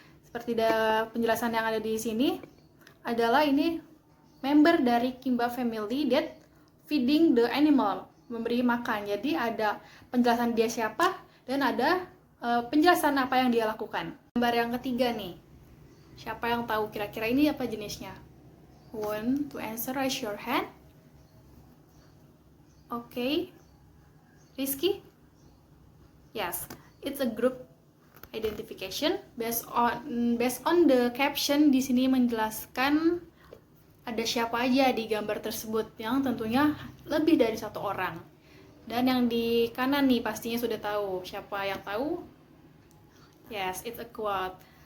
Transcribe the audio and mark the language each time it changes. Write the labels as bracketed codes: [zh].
[id] Seperti penjelasan yang ada di sini adalah ini member dari Kimba [en] family that feeding the animal, [id] memberi makan. Jadi ada penjelasan dia siapa dan ada penjelasan apa yang dia lakukan. Gambar yang ketiga nih. Siapa yang tahu kira-kira ini apa jenisnya? [en] Want to answer, raise your hand. Okay. Rizky? Yes, it's a group identification based on the caption. [id] Di sini menjelaskan ada siapa aja di gambar tersebut, yang tentunya lebih dari satu orang. Dan yang di kanan nih pastinya sudah tahu. Siapa yang tahu? [en] Yes, it's a quote.